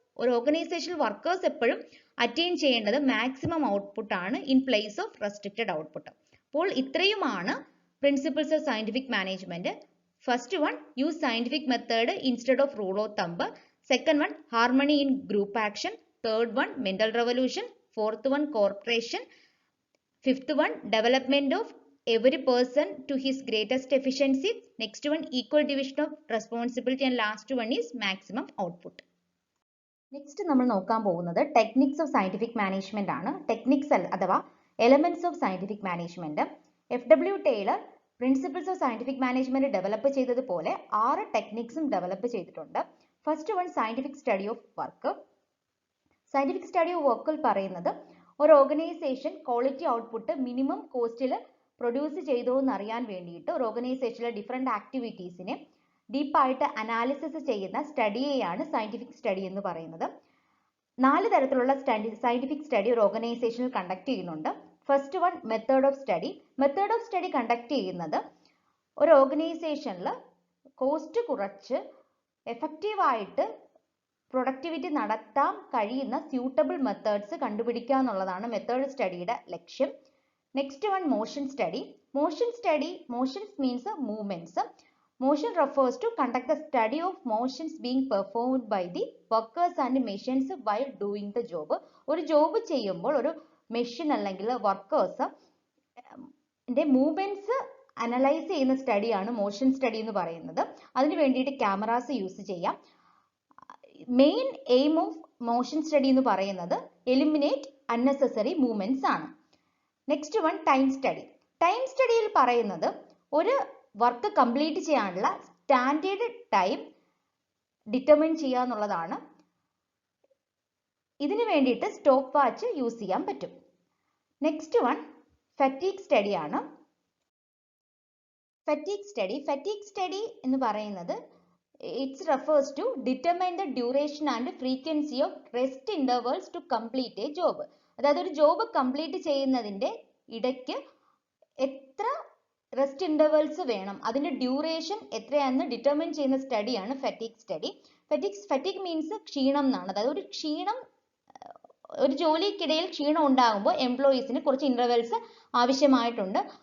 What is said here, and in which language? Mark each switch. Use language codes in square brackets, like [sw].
[ml] ഒരു ഓർഗനൈസേഷനിൽ വർക്കേഴ്സ് എപ്പോഴും അറ്റൈൻ ചെയ്യേണ്ടത് മാക്സിമം ഔട്ട്പുട്ട് ആണ് [en] In place of restricted output. [ml] അപ്പോൾ ഇത്രയുമാണ് principles of scientific management. [en] First one, use scientific method instead of rule of thumb. Second one, harmony in group action. Third one, mental revolution. Fourth one, cooperation. Fifth one, development of every person to his greatest efficiency. Next one, equal division of responsibility, and last one is maximum output. [ml] Next നമ്മൾ നോക്കാൻ പോകുന്നത് techniques of scientific management ആണ്. Techniques അഥവാ elements of scientific management. FW Taylor principles of scientific management develop ചെയ്തതുപോലെ 6 ടെക്നിക്സും develop ചെയ്തിട്ടുണ്ട്. First one, scientific study of work. Scientific study of വർക്കിൽ പറയുന്നത് ഒരു organisation quality output minimum കോസ്റ്റിൽ produce ചെയ്തോ എന്ന് അറിയാൻ വേണ്ടിയിട്ട് ഒരു ഓർഗനൈസേഷനിലെ ഡിഫറെന്റ് ആക്ടിവിറ്റീസിനെ ഡീപ്പായിട്ട് അനാലിസിസ് ചെയ്യുന്ന സ്റ്റഡിയെയാണ് സയന്റിഫിക് സ്റ്റഡി എന്ന് പറയുന്നത്. 4 തരത്തിലുള്ള സയന്റിഫിക് സ്റ്റഡി ഒരു ഓർഗനൈസേഷനിൽ കണ്ടക്ട് ചെയ്യുന്നുണ്ട്. First one, method of study. Method of study conduct ചെയ്യുന്നത് ഒരു ഓർഗനൈസേഷനിൽ കോസ്റ്റ് കുറച്ച് എഫക്റ്റീവായിട്ട് പ്രൊഡക്ടിവിറ്റി നടത്താൻ കഴിയുന്ന സ്യൂട്ടബിൾ മെത്തേഡ്സ് കണ്ടുപിടിക്കുക എന്നുള്ളതാണ് മെത്തേഡ് സ്റ്റഡിയുടെ ലക്ഷ്യം. [en] Next one, motion study. Motions means movements. Motion refers to conduct the study of motions being performed by the workers and machines while doing the job. [ml] ഒരു job ചെയ്യുമ്പോൾ ഒരു machine അല്ലെങ്കിൽ workers movements analyse ചെയ്യുന്ന സ്റ്റഡിയാണ് motion study എന്ന് പറയുന്നത്. അതിന് വേണ്ടിയിട്ട് cameras use ചെയ്യാം. Main aim of motion study എന്ന് പറയുന്നത് എലിമിനേറ്റ് അൺനെസസറി മൂവ്മെന്റ്സ് ആണ്. Next one, time study. Time സ്റ്റഡിയിൽ പറയുന്നത് ഒരു വർക്ക് കംപ്ലീറ്റ് ചെയ്യാനുള്ള സ്റ്റാൻഡേർഡ് ടൈം ഡിറ്റർമിൻ ചെയ്യുക എന്നുള്ളതാണ്. ഇതിനു വേണ്ടിയിട്ട് സ്റ്റോപ്പ് വാച്ച് യൂസ് ചെയ്യാൻ പറ്റും. നെക്സ്റ്റ് വൺ, ഫറ്റീഗ് സ്റ്റഡി ആണ്. [en] Fatigue study എന്ന് പറയുന്നത് it refers to determine the duration and frequency of rest intervals to complete a job. [ml] അതായത് ഒരു ജോബ് കംപ്ലീറ്റ് ചെയ്യുന്നതിന്റെ ഇടയ്ക്ക് എത്ര റെസ്റ്റ് ഇന്റർവെൽസ് വേണം, അതിന്റെ ഡ്യൂറേഷൻ എത്രയാണെന്ന് ഡിറ്റർമിൻ ചെയ്യുന്ന സ്റ്റഡിയാണ് ഫറ്റീഗ് സ്റ്റഡി. ഫറ്റീഗ് മീൻസ് ക്ഷീണം എന്നാണ്. അതായത് ഒരു ജോലിക്കിടയിൽ ക്ഷീണം ഉണ്ടാകുമ്പോൾ എംപ്ലോയീസിന് കുറച്ച് ഇന്റർവെൽസ് ആവശ്യമായിട്ടുണ്ട്.